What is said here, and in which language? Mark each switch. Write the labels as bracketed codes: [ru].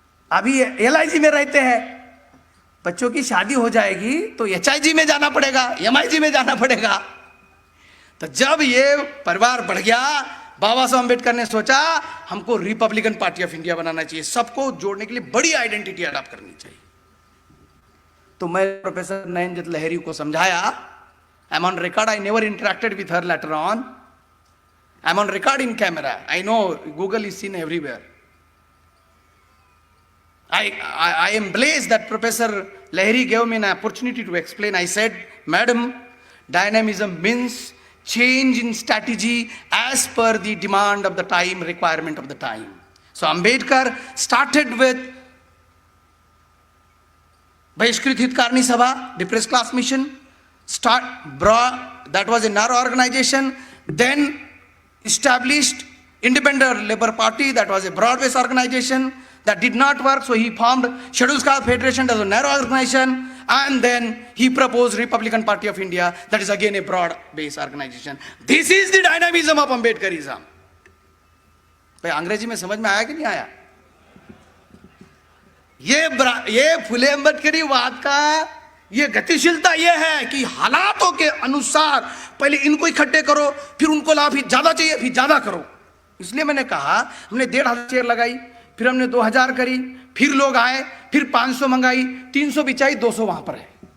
[hi] अभी एलआईजी में रहते हैं, बच्चों की शादी हो जाएगी तो एचआईजी में जाना पड़ेगा, एमआईजी में जाना पड़ेगा। तो जब ये परिवार बढ़ गया, बाबा साहब अंबेडकर ने सोचा हमको रिपब्लिकन पार्टी ऑफ इंडिया बनाना चाहिए, सबको जोड़ने के लिए बड़ी आइडेंटिटी अडॉप्ट करनी चाहिए। तो मैं प्रोफेसर नयनजीत लहरी को समझाया, [en] I'm on record, I never interacted with her later on. I'm on record in camera. I know Google is seen everywhere. I am blessed that Professor Lahiri gave me an opportunity to explain. I said, Madam, dynamism means change in strategy as per the demand of the time, requirement of the time. So Ambedkar started with Bahishkrit Hitkarni Sabha, Depressed Class Mission, that was a narrow organization, then established Independent Labour Party, that was a broad-based organization. That did not work, so he formed Scheduled Caste Federation as a narrow organization, and then he proposed Republican Party of India, that is again a broad-based organization. This is the dynamism of Ambedkarism. [hi] भाई अंग्रेजी में समझ में आया कि नहीं आया? ये फुले अम्बेडकरी वाद का ये गतिशीलता ये है कि हालातों के अनुसार पहले इनको इकट्ठे करो, फिर उनको लाभ ज्यादा चाहिए, फिर ज्यादा करो। इसलिए मैंने कहा हमने 1,500 चेयर लगाई, फिर हमने 2,000 करी, फिर लोग आए, फिर 500 मंगाई, 300 बिछाई, 200 वहां पर है।